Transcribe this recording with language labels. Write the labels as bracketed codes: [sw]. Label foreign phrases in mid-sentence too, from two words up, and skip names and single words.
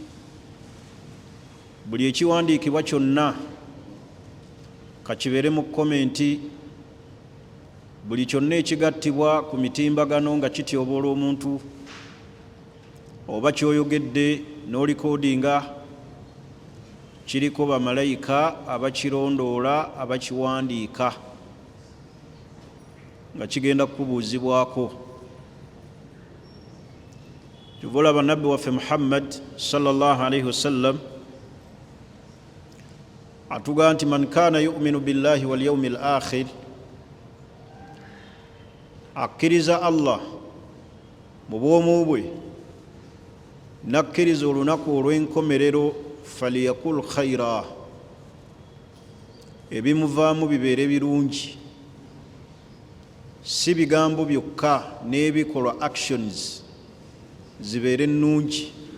[lg] Buli ekiwandiikibwa kyonna kakibeere mu komenti, buli kyonna ekigattibwa ku mitimbagano nga kityoboola omuntu oba kyoyogedde n'olikodinga, kiriko bamalayika abakirondoola, abakiwandiika, nga kigenda kubuuzibwako. Kyova olaba nabbi waffe Muhammad [ar] صلى الله عليه وسلم [lg] atugaa nti [ar] من كان يؤمن بالله واليوم الآخر, [lg] akkiriza Allah mu bwomu bwe nakkiriza olunaku olw'enkomerero, [ar] فليقل خيرا, [lg] ebimuvaamu bibeere birungi, si bigambo byokka n'ebikolwa actions zibeere nnungi.